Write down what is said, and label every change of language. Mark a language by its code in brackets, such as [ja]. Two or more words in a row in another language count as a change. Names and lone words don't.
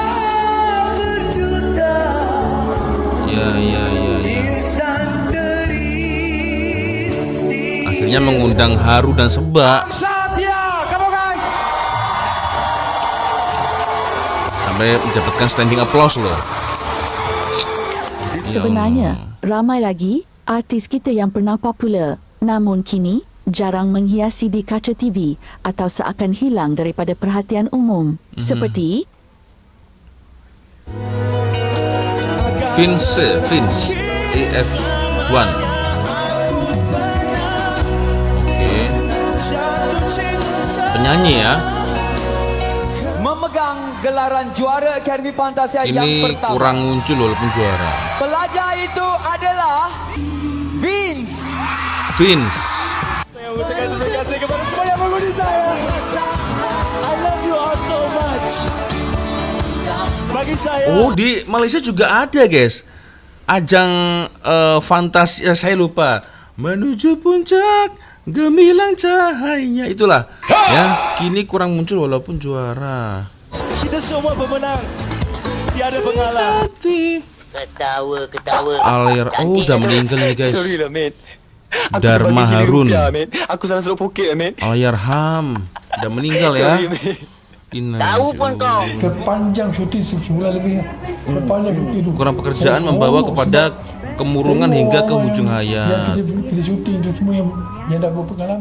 [id] Ya. [ms] Akhirnya mengundang haru dan sebak. [id] Sampai mendapatkan [en] standing applause [id] loh. [ms] Sebenarnya, ramai lagi artis kita yang pernah popular. Namun kini, jarang menghiasi di kaca TV atau seakan hilang daripada perhatian umum. Seperti Vince EF1. [id] Oke. Penyanyi ya. [ms] Memegang gelaran juara Akademi Fantasia yang Ini pertama. kurang muncul walaupun juara. Pelajar itu adalah Vince. Saya mengucapkan terima kasih kepada semua yang mengundi saya. [en] I love you all so much. [ms] Bagi saya. [id] Oh, di Malaysia juga ada, guys. Ajang Fantasia, saya lupa. [ms] Menuju puncak gemilang cahayanya, itulah. [id] Ya, kini kurang muncul walaupun juara. [ms] Kita semua pemenang. Tiada pengalah. Ketawa. [id] Alir, oh udah meninggal nih, guys. [ms] lah, man. Dharma Harun. Aku salah suruh poket, man. [id] Alayarham udah meninggal ya. [ms] Tahu pun kau. Sepanjang syuting sebulan lebih. Sepanjang syuting itu. Kurang pekerjaan membawa kepada kemurungan hingga ke hujung hayat. Kita syuting itu semua yang dah berpengalaman.